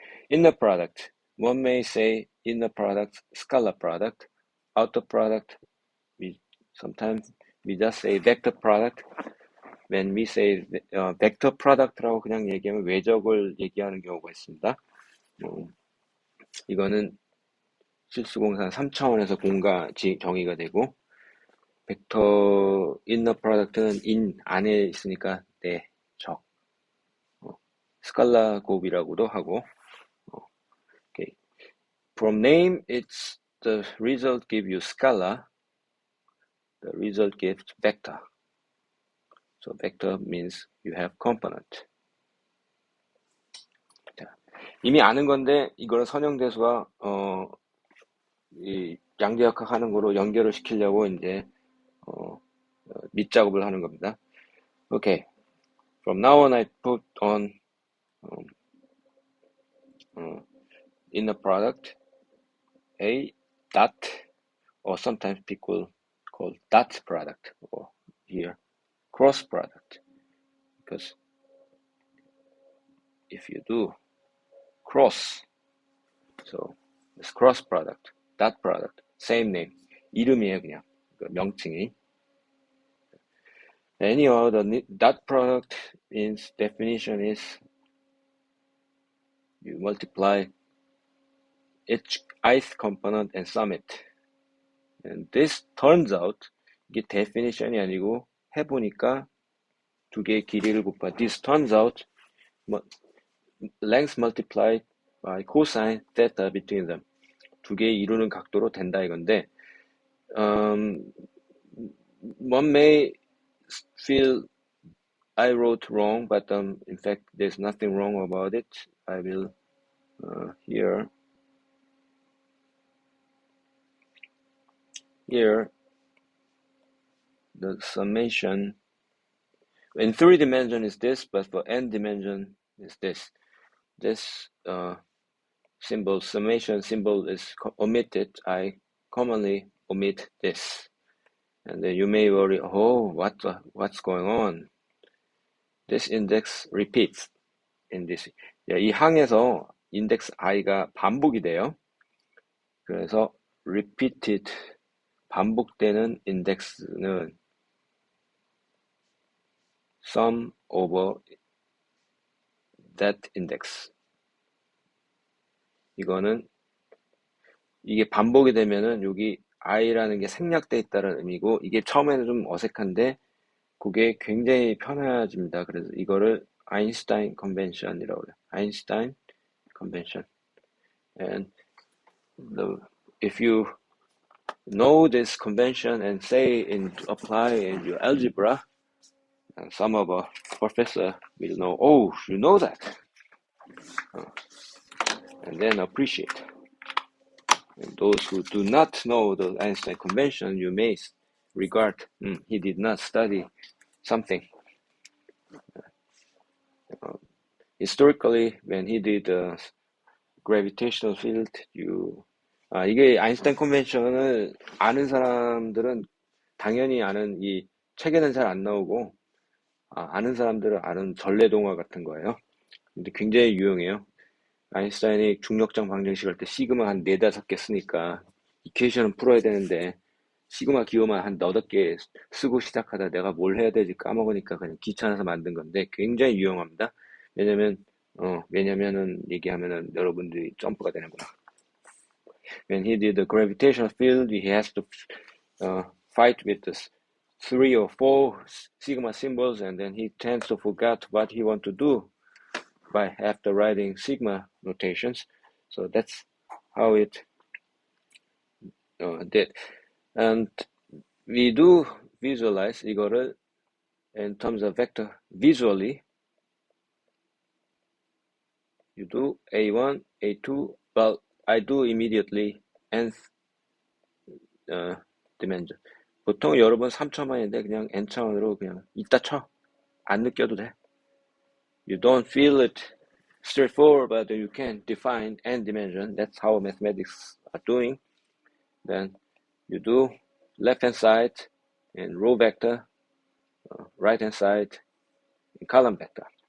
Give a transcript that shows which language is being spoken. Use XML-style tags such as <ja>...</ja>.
<en>Inner product, one may say inner product, scalar product. Outer product, sometimes we just say vector product. When we say vector product</en> <ko>라고 그냥 얘기하면 외적을 얘기하는 경우가 있습니다. 이거는 실수공산 3차원에서 공과 정의가 되고, 벡터 inner product는 in 안에 있으니까 내 적, 스칼라 곱이라고도 하고.</ko> <en>Okay. From name, it's the result give you scalar. The result gives vector. So vector means you have component.</en> <ko>자, 이미 아는 건데 이거를 선형대수와 이 양대역학 하는 거로 연결을 시키려고 이제 밑작업을 하는 겁니다.</ko> <en>Okay. From now on, I put on inner product A dot, or sometimes people call dot product, or here cross product, because if you do cross, so it's cross product, dot product, same name,</en> <ko>이름이에요 그냥, 명칭이.</ko> <en>Anyhow, the dot product means definition is you multiply each ith component and sum it. And this turns out,</en> <ko>이게 definition이 아니고 해보니까 두 개의 길이를 곱하.</ko> <en>This turns out length multiplied by cosine theta between them.</en> <ko>두 개의 이루는 각도로 된다 이건데,</ko> <en>one may feel I wrote wrong, but in fact there's nothing wrong about it. I will here the summation in 3 dimension is this, but for n dimension is this. This symbol, summation symbol, is omitted. I commonly omit this, and then you may worry, oh, what's going on? This index repeats in this.</en> <ko>이 항에서 index i가 반복이 돼요. 그래서 repeated, 반복되는 index는</ko> <en>sum over that index.</en> <ko>이거는 이게 반복이 되면은 여기 i라는 게 생략돼 있다는 의미고 이게 처음에는 좀 어색한데 그게 굉장히 편해집니다. 그래서 이거를 아인슈타인 컨벤션이라고 해요. 아인슈타인 컨벤션.</ko> <en>And if you know this convention and say apply in your algebra, and some of our professor will know, oh, you know that, and then appreciate. And those who do not know the Einstein convention, you may regard he did not study something. Historically, when he did gravitational field,</en> <ko>이게 아인슈타인 컨벤션을 아는 사람들은 당연히 아는 이 책에는 잘 안 나오고 아는 사람들은 아는 전래동화 같은 거예요. 근데 굉장히 유용해요. 아인슈타인이 중력장 방정식 할 때 시그마 한 4-5개 쓰니까 이퀘이션은 풀어야 되는데 시그마 기호만 한 8개 쓰고 시작하다 내가 뭘 해야 되지 까먹으니까 그냥 귀찮아서 만든 건데 굉장히 유용합니다. 왜냐면은 얘기하면은 여러분들이 점프가 되는구나.</ko> <en>When he did the gravitational field, he has to fight with the 3 or 4 sigma symbols, and then he tends to forget what he want to do by after writing sigma notations. So that's how it did. And we do visualize 이거를 in terms of vector visually. You do A1, A2, but I do immediately nth dimension.</en> <ko>보통 여러분 3차원인데 그냥 n차원으로 그냥 이따 쳐. 안 느껴도 돼.</ko> <en>You don't feel it straightforward, but you can define n dimension. That's how mathematics are doing. Then you do left hand side in row vector, right hand side in column vector.</en>